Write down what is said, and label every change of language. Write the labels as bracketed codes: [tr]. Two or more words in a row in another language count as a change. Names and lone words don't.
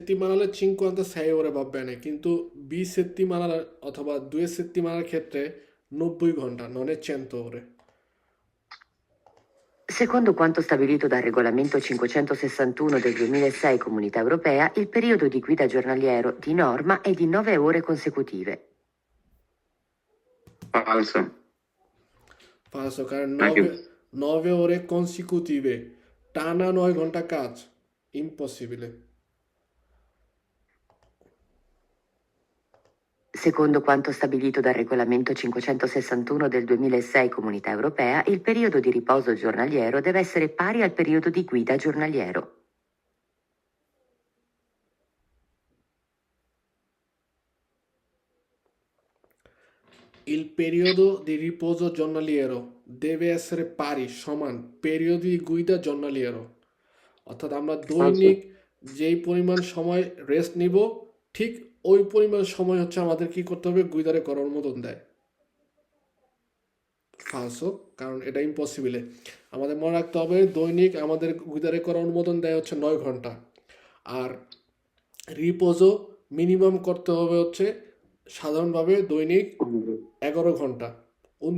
[it] settimanale 56 ore va bene, [bn] কিন্তু bisettimanale অথবা 2 settimanale ক্ষেত্রে 90 ঘন্টা, [it] non è 100 ore. Secondo quanto stabilito dal regolamento 561 del 2006 Comunità Europea, il periodo di guida giornaliero di norma è di 9 ore consecutive. Falso. Falso, কারণ [bn] নাকি [it] 9 ore consecutive, [bn] টানা 9 ঘন্টা কাজ, [it] impossibile. Secondo quanto stabilito dal regolamento 561 del 2006 Comunità Europea, il periodo di riposo giornaliero deve essere pari al periodo di guida giornaliero. Il periodo di riposo giornaliero deve essere pari, [bn] সমান [it] periodo di guida giornaliero, [bn] অর্থাৎ আমরা দৈনিক যেই পরিমাণ সময় রেস্ট নিব ঠিক ওই পরিমাণ সময় হচ্ছে আমাদের কি করতে হবে, গুইদারে করার অনুমোদন দেয়। ফালসো, কারণ এটা ইম্পসিবল। আমাদের মনে রাখতে হবে দৈনিক আমাদের গুইদারে করার অনুমোদন দেয় হচ্ছে 9 ঘন্টা, আর রিপোজও মিনিমাম করতে হবে হচ্ছে সাধারণভাবে দৈনিক 11 ঘন্টা, 11 ore।